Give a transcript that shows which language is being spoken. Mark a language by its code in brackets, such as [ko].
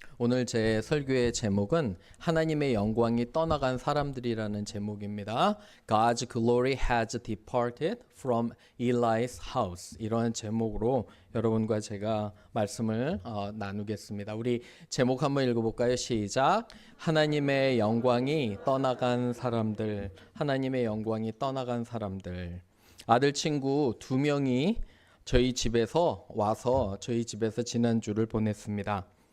[ko] 오늘 제 설교의 제목은 하나님의 영광이 떠나간 사람들이라는 제목입니다. [en] God's glory has departed from Eli's house. [ko] 이런 제목으로 여러분과 제가 말씀을 나누겠습니다. 우리 제목 한번 읽어볼까요? 시작. 하나님의 영광이 떠나간 사람들. 하나님의 영광이 떠나간 사람들. 아들 친구 2명이 저희 집에서 와서 저희 집에서 지난주를 보냈습니다.